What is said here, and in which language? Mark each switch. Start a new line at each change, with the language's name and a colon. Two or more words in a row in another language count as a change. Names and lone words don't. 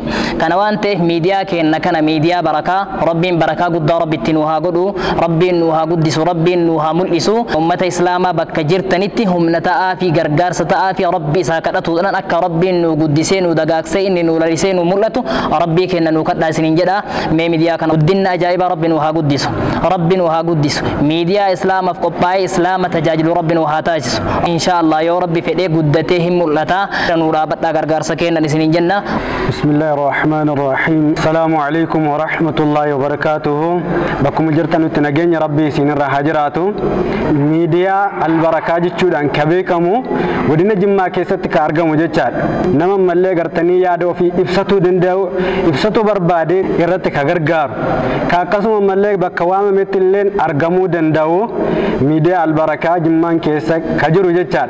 Oromo: Kana waan ta'eef miidiyaa keenya kana miidiyaa barakaa rabbiin barakaa guddaa rabbitti nu haa godhu rabbiin nu haa guddisu rabbiin nu haa mul'isu ummata islaamaa bakka jirtanitti humna ta'aa fi gargaarsa ta'aa fi rabbi isaa kadhatuudhaan akka rabbiin nu guddisee nu dagaagsee inni nu lalisee nu mul'atu rabbii keenya nu kadhaa isiniin jedha. Mee miidiyaa kana guddinna ajaa'iba rabbi nu haa guddisu rabbi nu haa guddisu miidiyaa islaamaaf qophaa'ee islaama tajaajilu rabbi nu haa taasisu inshaallah yoo rabbi fedhee guddatee hin mul'ata nu dhaabadhaa gargaarsa kennan isiniin jenna.
Arabic: بسم الله الرحمن الرحيم. السلام عليكم ورحمة الله وبركاته.
Oromo: Bakkuma jirtanutti nageenya rabbii isinirraa haa jiraatu. Miidiyaa albarakaa jechuudhaan ka beekamu godina Jimmaa keessatti ka argamu jechaadha. Nama mallee gartanii yaada ofii ibsatuu danda'u ibsatuu barbaade irratti ka gargaaru ka akkasuma mallee bakka waamametti illee argamuu danda'u miidiyaa albarakaa Jimmaan keessa ka jiru jechaadha.